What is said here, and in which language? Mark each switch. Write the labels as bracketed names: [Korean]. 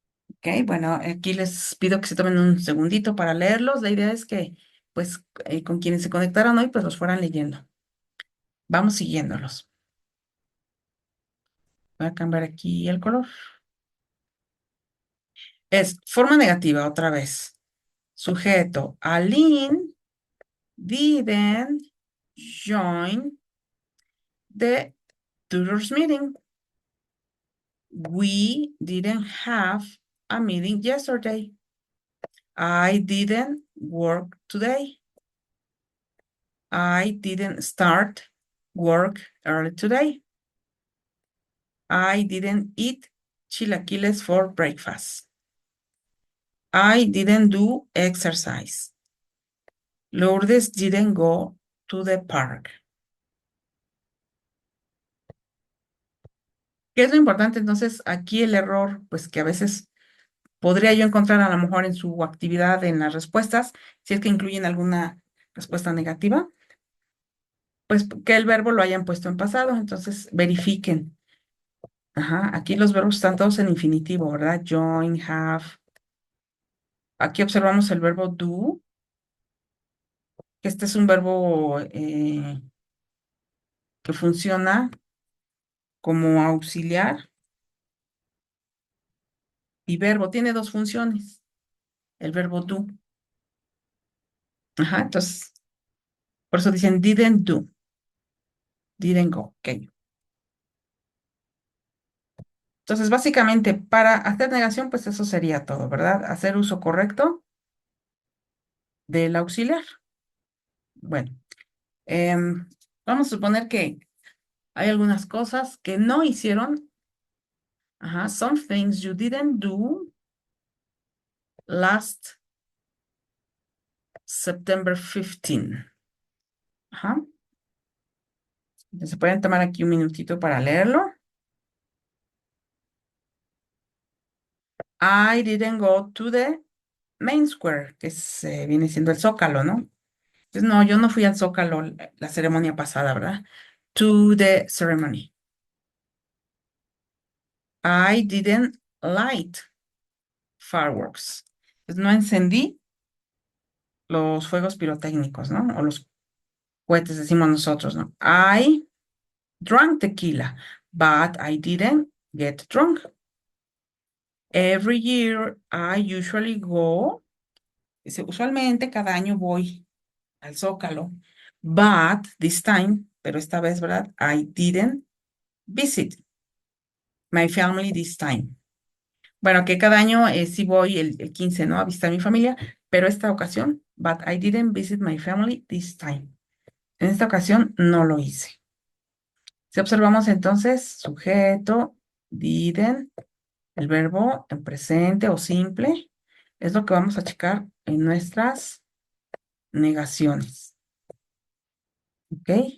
[Spanish] Ok, bueno, aquí les pido que se tomen un segundito para leerlos. La idea es que, pues, con quienes se conectaron hoy, pues los fueran leyendo. Vamos siguiéndolos. Voy a cambiar aquí el color. Es forma negativa otra vez. Sujeto. [English] Aline didn't join the tutors meeting. We didn't have a meeting yesterday. I didn't work today. I didn't start work early today. I didn't eat chilaquiles for breakfast. I didn't do exercise. Lourdes didn't go to the park. [Spanish] ¿Qué es lo importante? Entonces, aquí el error, pues que a veces podría yo encontrar a lo mejor en su actividad en las respuestas, si es que incluyen alguna respuesta negativa, pues que el verbo lo hayan puesto en pasado, entonces verifiquen. Ajá, aquí los verbos están todos en infinitivo, ¿verdad? Join, have. Aquí observamos el verbo do, que este es un verbo que funciona como auxiliar y verbo. Tiene dos funciones, el verbo do. Ajá, entonces, por eso dicen [English] didn't do, didn't go. [Spanish] Ok. Entonces, básicamente, para hacer negación, pues eso sería todo, ¿verdad? Hacer uso correcto del auxiliar. Bueno, vamos a suponer que hay algunas cosas que no hicieron. [English] Ajá, some things you didn't do last September 15. [Spanish] Ajá. Se pueden tomar aquí un minutito para leerlo. [English] I didn't go to the main square, [Spanish] que viene siendo el Zócalo, ¿no? Entonces, no, yo no fui al Zócalo la ceremonia pasada, ¿verdad? [English] To the ceremony. I didn't light fireworks. [Spanish] Pues no encendí los fuegos pirotécnicos, ¿no? O los cohetes, decimos nosotros, ¿no? [English] I drank tequila, but I didn't get drunk. Every year I usually go. [Spanish] Dice, usualmente cada año voy al Zócalo. [English] But this time, [Spanish] pero esta vez, ¿verdad? [English] I didn't visit my family this time. [Spanish] Bueno, que cada año sí voy el 15, ¿no? A visitar a mi familia, pero esta ocasión, [English] but I didn't visit my family this time. [Spanish] En esta ocasión no lo hice. Si observamos entonces, sujeto, didn't, el verbo en presente o simple, es lo que vamos a checar en nuestras negaciones. ¿Ok?